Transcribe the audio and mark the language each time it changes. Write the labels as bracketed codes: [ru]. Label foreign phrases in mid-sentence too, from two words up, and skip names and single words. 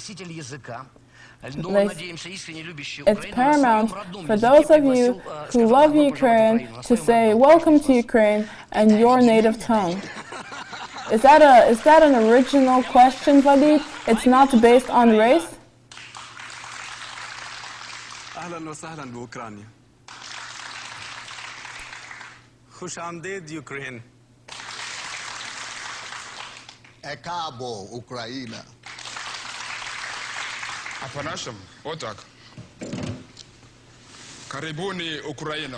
[en] It's paramount for those of you who love Ukraine to say welcome to Ukraine in your native tongue. Is that an original question, Valid? It's not based on race? [ar] أهلا وسهلا بأوكرانيا. [fa] خوش آمدید يوكرين. [yo] Ekabo, Ukraina. Apanasham, Otak. [sw] Karibuni, Ukraina.